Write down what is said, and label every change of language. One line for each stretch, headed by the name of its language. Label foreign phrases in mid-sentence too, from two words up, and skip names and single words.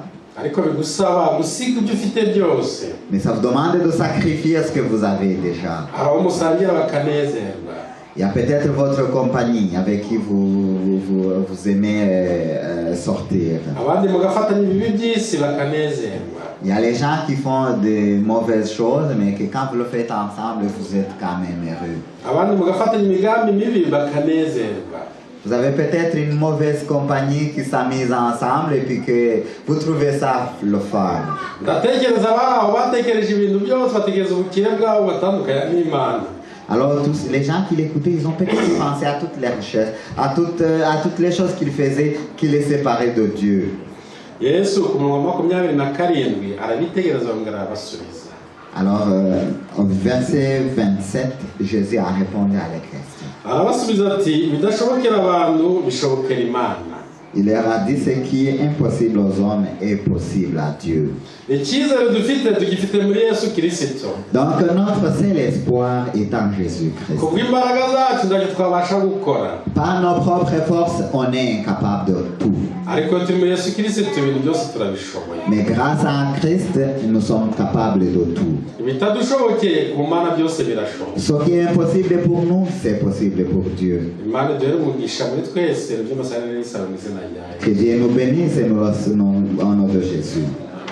Kinyarwanda: ariko bigusaba gusiga ibyo ufite byose.
French: Mais ça vous demande de sacrifier ce que vous avez déjà.
Kinyarwanda: aho musangira bakanezerwa.
French: Il y a peut-être votre compagnie avec qui vous aimez sortir.
Kinyarwanda: abandi mugafatanya ibibi by'isi bakanezerwa.
French: Il y a les gens qui font de mauvaises choses, mais que quand vous le faites ensemble, vous êtes quand même heureux.
Kinyarwanda: abandi mugafatanya imigambi mibi bakanezerwa.
French: Vous avez peut-être une mauvaise compagnie qui s'amuse ensemble et puis que vous trouvez ça le fun.
Kinyarwanda: ndatekereza aho batekereje ibintu byose batekereza ubukire bwabo batandukanye n'Imana.
French: Alors tous les gens qui l'écoutaient, ils ont peut-être pensé à toutes les richesses, à toutes les choses qu'ils faisaient qui les séparaient de Dieu.
Kinyarwanda: Yesu ku murongo wa 27 arabitegereza bongera arabasubiza.
French: Alors au verset 27, Jésus a répondu à la question.
Kinyarwanda: arabasubiza ati bidashobokera abantu bishobokera Imana.
French: Il leur a dit ce qui est impossible aux hommes est possible à Dieu.
Kinyarwanda: icyizere dufite tugifite muri Yesu Kristo.
French: Donc notre seul espoir est en Jésus-Christ.
Kinyarwanda: kubw'imbaraga zacu ntacyo twabasha gukora.
French: Par nos propres forces, on est incapable de tout.
Kinyarwanda: ariko turi muri Yesu Kristo ibintu byose turabishoboye.
French: Mais grâce à Christ, nous sommes capables de tout.
Kinyarwanda: ibitadushobokeye ku Mana byose birashoboka.
French: Ce qui est impossible pour nous, c'est possible pour Dieu.
Kinyarwanda: Imana duhere umugisha muri twese by'amasarane n'isano mu izina rya Yesu.
French: Que Dieu nous bénisse et nous au nom de Jésus.